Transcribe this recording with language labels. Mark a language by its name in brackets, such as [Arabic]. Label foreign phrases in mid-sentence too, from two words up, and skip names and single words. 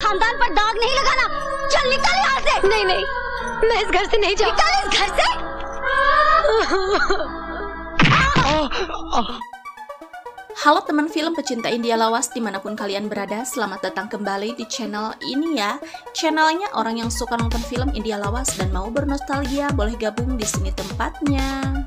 [Hindi] खानदान पर दाग नहीं लगाना। चल निकल यहाँ से। नहीं नहीं, मैं इस घर से नहीं जाऊँ। निकल इस घर से। [Indonesian] Halo teman film pecinta India lawas dimanapun kalian berada, selamat datang kembali di channel ini ya. Channelnya orang yang suka nonton film India lawas dan mau bernostalgia, boleh gabung di sini tempatnya.